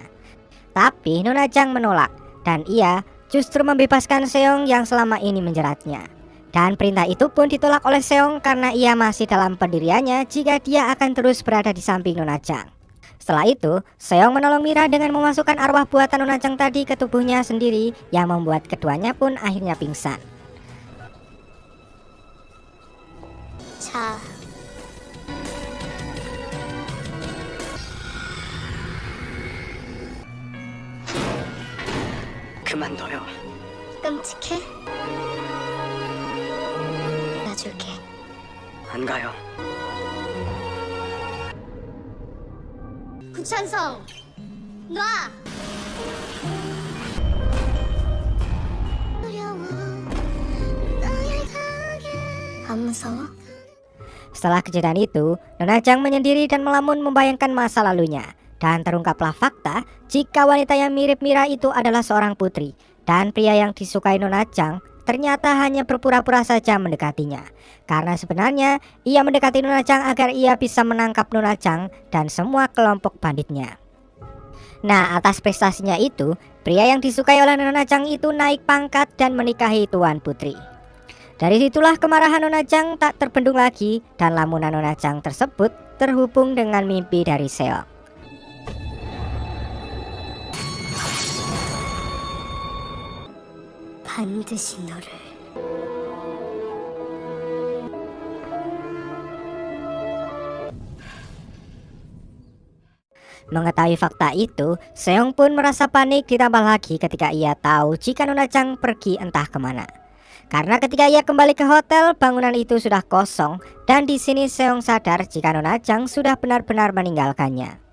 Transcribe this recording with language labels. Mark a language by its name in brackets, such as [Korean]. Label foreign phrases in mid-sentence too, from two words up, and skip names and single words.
[Indonesian] Tapi Nona Chang menolak dan ia justru membebaskan Seong yang selama ini menjeratnya. Dan perintah itu pun ditolak oleh Seong karena ia masih dalam pendiriannya jika dia akan terus berada di samping Nona Chang. Setelah itu, Seong menolong Mira dengan memasukkan arwah buatan Nona Chang tadi ke tubuhnya sendiri yang membuat keduanya pun akhirnya pingsan. [Korean] 자, 그만둬요. 끔찍해? 놔줄게. 안 가요. 구찬성, 놔! 안 무서워? [Indonesian] Setelah kejadian itu, Nona Chang menyendiri dan melamun membayangkan masa lalunya. Dan terungkaplah fakta jika wanita yang mirip Mira itu adalah seorang putri. Dan pria yang disukai Nona Chang ternyata hanya berpura-pura saja mendekatinya. Karena sebenarnya ia mendekati Nona Chang agar ia bisa menangkap Nona Chang dan semua kelompok banditnya. Nah, atas prestasinya itu, pria yang disukai oleh Nona Chang itu naik pangkat dan menikahi Tuan Putri. Dari situlah kemarahan Nona Chang tak terbendung lagi dan lamunan Nona Chang tersebut terhubung dengan mimpi dari Seong. [Korean] 반드시 너를. [Indonesian] Mengetahui fakta itu, Seong pun merasa panik ditambah lagi ketika ia tahu jika Nona Chang pergi entah kemana. Karena ketika ia kembali ke hotel, bangunan itu sudah kosong dan di sini Seong sadar jika Nona Chang sudah benar-benar meninggalkannya.